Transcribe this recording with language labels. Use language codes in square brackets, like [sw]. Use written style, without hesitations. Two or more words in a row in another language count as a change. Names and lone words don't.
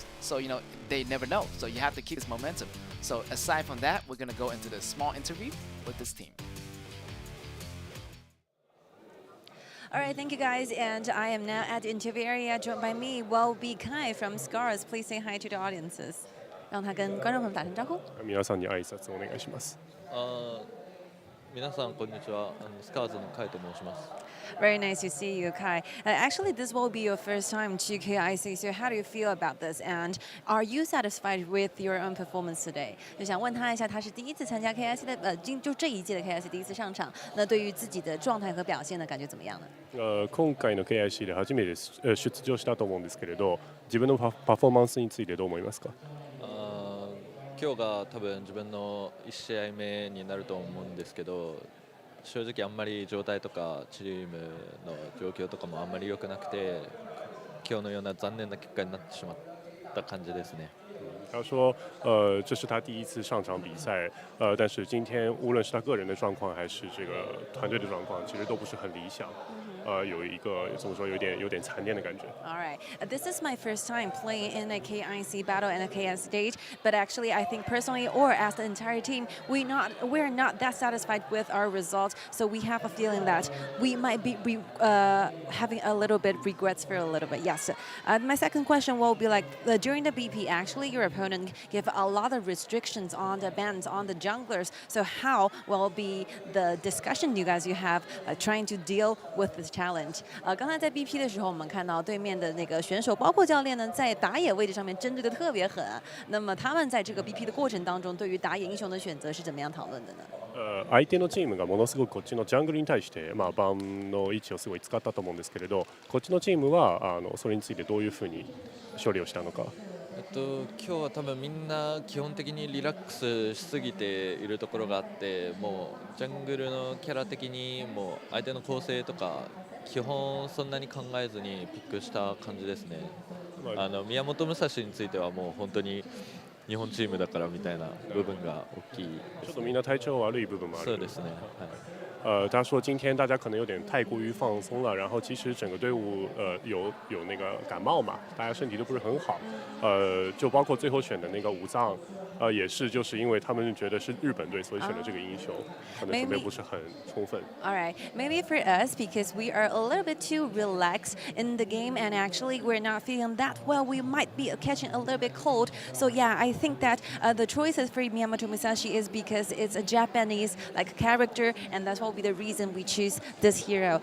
[en] So they never know. So you have to keep this momentum. So aside from that, we're gonna go into the small interview with this team. All right, thank you guys, and I am now at the interview area, joined by me, Will Be Kai from SCARZ. Please say hi to the audiences. [zh] 让他跟观众朋友们打声招呼。 [ja] 皆さんに挨拶をお願いします。皆さんこんにちは。SCARZのカイと申します。 [en] Very nice to see you, Kai. Actually, this will be your first time to KIC, so how do you feel about this? And are you satisfied with your own performance today? [zh] 就想问他一下，他是第一次参加 KIC 的，就这一届的 KIC 第一次上场，那对于自己的状態和表現呢，感覺怎麼樣呢？ [ja] 今回の KIC で初めて出場したと思うんですけれど、自分のパフォーマンスについてどう思いますか？今日が多分自分の1試合目になると思うんですけど、正直あんまり状態とかチームの状況とかもあんまり良くなくて、今日のような残念な結果になってしまった感じですね。 [zh] 他说，这是他第一次上场比赛，但是今天无论是他个人的状况还是这个团队的状况，其实都不是很理想。有一个怎么说，有点残念的感觉。 [en] All right, this is my first time playing in a KIC battle and a KIC stage, but actually I think personally or as the entire team, we're not that satisfied with our results, so we have a feeling that we might be having a little bit regrets for a little bit. Yes. My second question will be like, during the BP, actually your opponent gave a lot of restrictions on the bans on the junglers, so how will be the discussion you have trying to deal with this challenge？ [zh] 刚才在 BP 的时候，我们看到对面的那个选手，包括教练呢，在打野位置上面针对的特別狠。那麼他們在這個 BP 的過程當中，對於打野英雄的選擇是怎麼樣討論的呢？ [ja] 相手のチームがものすごくこっちのジャングルに対して、バンの位置をすごい使ったと思うんですけれど、こっちのチームはそれについてどういうふうに処理をしたのか。今日は多分みんな基本的にリラックスしすぎているところがあって、もうジャングルのキャラ的にもう相手の構成とか基本そんなに考えずにピックした感じですね。宮本武蔵についてはもう本当に日本チームだからみたいな部分が大きい。ちょっとみんな体調悪い部分もある。そうですね。 [zh] 他说今天大家可能有点太过于放松了，然后其实整个队伍有那个感冒嘛，大家身体都不是很好，就包括最后选的那个武藏，也是就是因为他们觉得是日本队，所以选了这个英雄，可能准备不是很充分。 [en] All right, maybe for us because we are a little bit too relaxed in the game and actually we're not feeling that well. We might be catching a little bit cold. So yeah, I think that the choices for Miyamoto Musashi is because it's a Japanese character, and that's what will be the reason we choose this hero.